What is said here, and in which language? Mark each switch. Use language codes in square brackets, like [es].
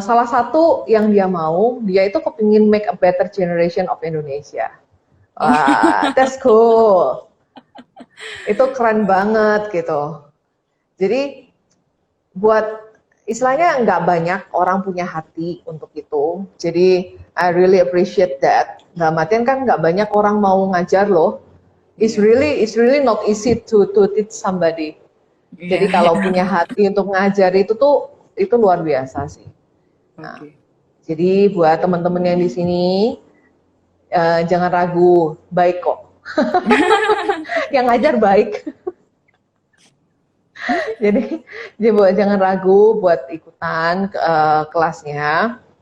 [id] salah satu yang dia itu kepingin [en] make a better generation of Indonesia. Oh, [id] Wah, [en] that's cool. [id] Itu keren banget gitu. Jadi buat istilahnya nggak banyak orang punya hati untuk itu. [en] Jadi I really appreciate that. [id] Dalam artian kan nggak banyak orang mau ngajar loh. Iya, [en] It's really not easy to teach somebody. [id] iya, Jadi kalau iya. punya hati untuk ngajar itu luar biasa sih. Nah, Oke. jadi buat teman-teman yang di sini jangan ragu, baik kok. Yang ngajar baik. Jadi, jangan ragu buat ikutan kelasnya.